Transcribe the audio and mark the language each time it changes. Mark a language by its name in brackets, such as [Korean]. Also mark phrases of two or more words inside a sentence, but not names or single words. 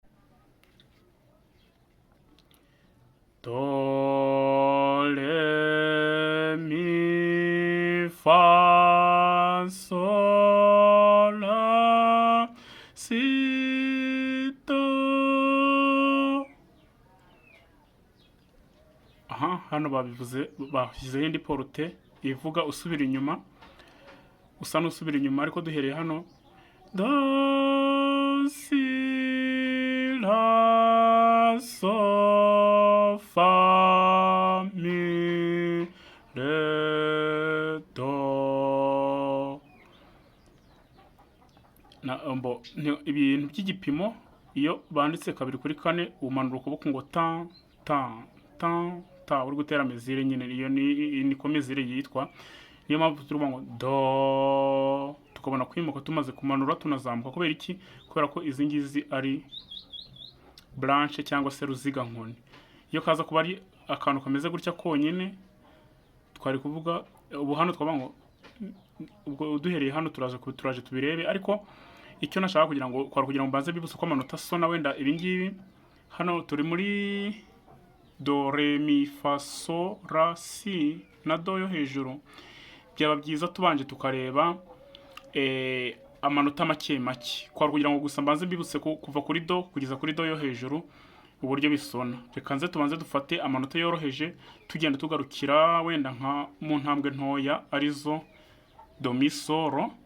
[Kinyarwanda] Do, re, mi, fa, sol, la, si, do. Aha, hano bashyizeho indi porute ivuga usubira inyuma, usa n'usubira inyuma ariko duhereye hano. Do, si, la, so, fa, mi, re, do. Ibintu by'igipimo iyo banditse 2 kuri 4 umanura ukuboko ngo ta ta ta ta, uri gutera mezire nyine. Iyo niko mezire yitwa. Niyo mpamvu turuvuga ngo do, tukabona kwimuka tumaze kumanura tunazamuka. Kubera iki? Kubera ko izi ngizi ari branche cyangwa se ruziga nkoni. Iyo kaza kuba ari akantu kameze gutya konyine, twari kuvuga ubu hano twavuga ngo ubwo duhereye hano turaje tubirebe. Ariko icyo nashaka kugira ngo mbanze bibutse ko amanota sona wenda ibi ngibi. Hano turi muri do, re, mi, fa, so, la, si na do yo hejuru. Byaba byiza tubanje tukareba amanota make make, kugira ngo gusa mbanze mbibutse kuva kuri do kugeza kuri do yo hejuru uburyo bisona. Reka nze tubanze dufate amanota yoroheje tugenda tugarukira wenda nka mu ntambwe ntoya arizo do, mi, soro.